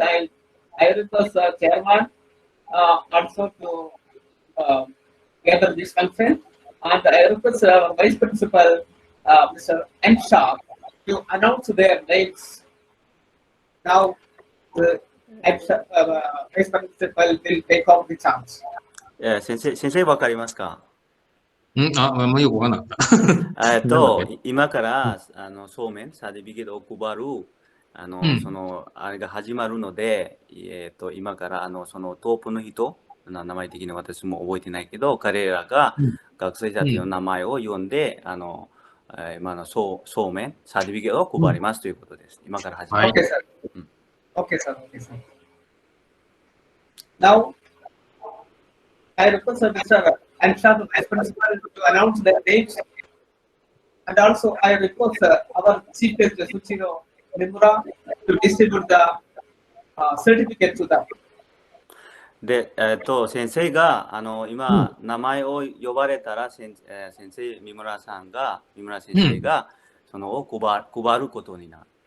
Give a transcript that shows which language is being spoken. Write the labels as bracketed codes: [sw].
[en] I request the chairman also to gather this consent, and I request our vice principal, Mr. N. Shah, to announce their names. Now, the vice principal will take off the chance. [ja] 先生わかりますか？あんまりよくわかんなかった。今からそうめんサーティフィケートを配るあれが始まるので、今からそのトップの人、名前的に私も覚えてないけど、彼らが学生たちの名前を読んで今のそうめん、サーティフィケートを配りますということです。今から始めはいます。 [en] Okay, sir. Mm. Okay, sir. Okay, sir. Now, I request Mr. and staff vice principal to announce their names, and also I request our chief guest Shyuchiro Memura to distribute the certificate to them. [ja] で、先生が今、名前を呼ばれたら先生、三村先生が、そのを配ることになる。